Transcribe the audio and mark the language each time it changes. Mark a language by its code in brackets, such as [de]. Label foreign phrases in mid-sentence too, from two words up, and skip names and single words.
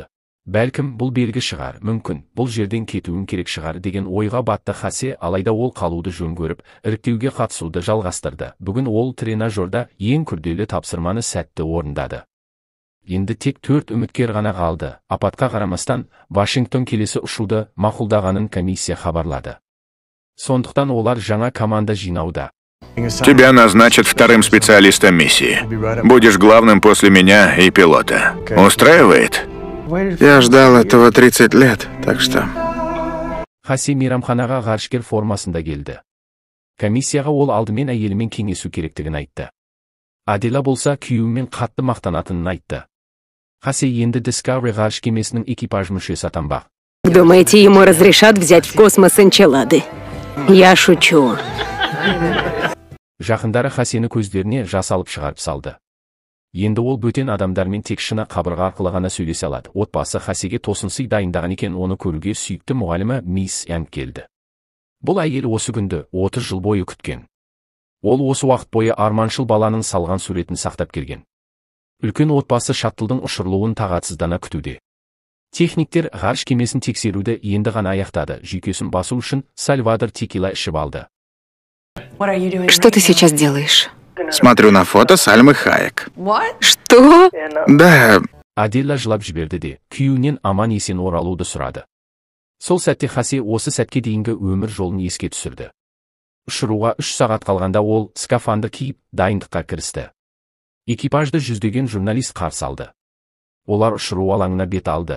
[kk] Бәлкім бұл белгі шығар, мүмкін бұл жерден кетуім керек шығар деген ойға батты Хосе, алайда ол қалуды жөн көріп, іріктеуге қатысуды жалғастырды. Бүгін ол тренажерда ең күрделі тапсырманы сәтті орындады. Енді тек 4 үміткер ғана қалды. Апатқа қарамастан, Вашингтон келесі ұшуды мақұлдағанын комиссия хабарлады. Сондықтан олар жаңа команда жинауда. [ru] Тебя назначат вторым специалистом миссии. Будешь главным после меня и пилота. Устраивает? Я ждал этого 30 лет, так что... [kk] Хосе мейрамханаға ғарышкер формасында келді. Комиссияға ол алдымен әйелімен кеңесу керектігін айтты. Адела болса күйеуімен қатты мақтанатынын айтты. Хосе енді Discovery ғарыш кемесінің экипаж мүшесі атанбақ. [ru] Думаете, ему разрешат взять в космос энчилады? Я шучу. [kk] Жақындары Хосені көздеріне жас алып шығарып салды. Енді ол бөтен адамдармен тек шыны қабырға арқылы ғана сөйлесе алады. Отбасы Хосеге тосынсый дайындаған екен, оны көруге сүйікті мұғалімі мисс Янг келді. Бұл әйел осы күнді 30 жыл бойы күткен. Ол осы уақыт бойы арманшыл баланың салған суретін сақтап келген. Үлкен отбасы шаттлдың ұшырылуын тағатсыздана күтуде. Техниктер ғарыш кемесін тексеруді енді ғана аяқтады. Жүйкесін басу үшін Сальвадор текила ішіп алды. [ru] Что ты сейчас делаешь? Смотрю на фото Сальмы Хайек. Что? Да, [kk] Адела жылап жіберді де, күйеуінен аман есен оралуды сұрады. Сол сәтте Хосе осы сәтке дейінгі өмір жолын еске түсірді. Ұшыруға 3 сағат қалғанда ол скафандр киіп, дайындыққа кірісті. Экипажды жүздеген журналист қарсы алды. Олар ұшыру алаңына бет алды.